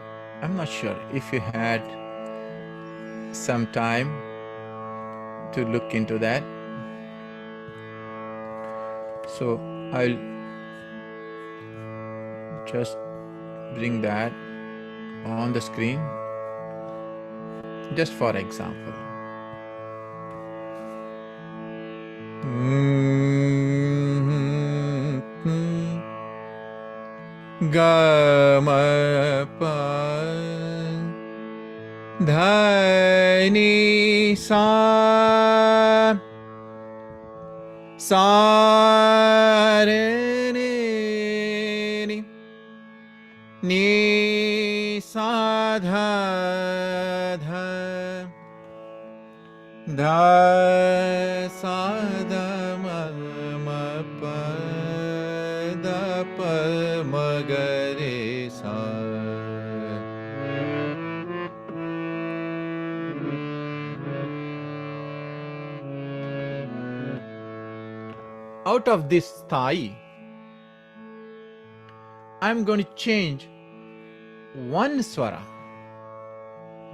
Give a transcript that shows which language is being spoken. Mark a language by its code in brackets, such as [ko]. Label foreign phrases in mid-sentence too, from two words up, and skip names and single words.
[en] I'm not sure if you had some time to look into that. So, I'll just bring that on the screen just for example. Ga ma pa dha ni sa sa re ni ni sa dha dha dha sa da ma ma pa da pa ma ga re sa. Out of this thai, I'm going to change one swara.